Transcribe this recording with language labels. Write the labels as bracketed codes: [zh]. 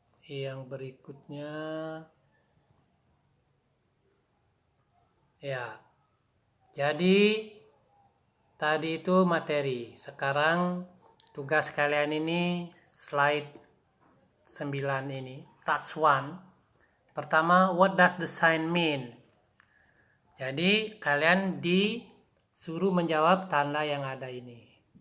[id] Yang berikutnya ya. Jadi tadi itu materi. Sekarang tugas kalian ini slide 9 ini. [en] Task 1. [id] Pertama, [en] what does the sign mean? [id] Jadi kalian disuruh menjawab tanda yang ada ini.